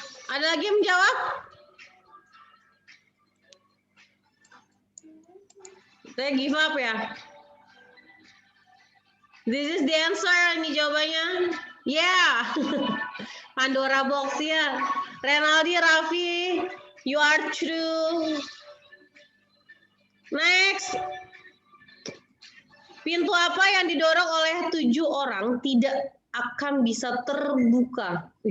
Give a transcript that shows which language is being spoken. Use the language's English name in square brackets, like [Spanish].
[Indonesian] Ada lagi yang menjawab? Saya [English] give up [Indonesian] ya. [English] This is the answer, [Indonesian] ini jawabannya. [English] Yeah. Pandora box ya. Renaldi, Raffi, you are true. Next. [Indonesian] Pintu apa yang didorong oleh 7 orang tidak akan bisa terbuka?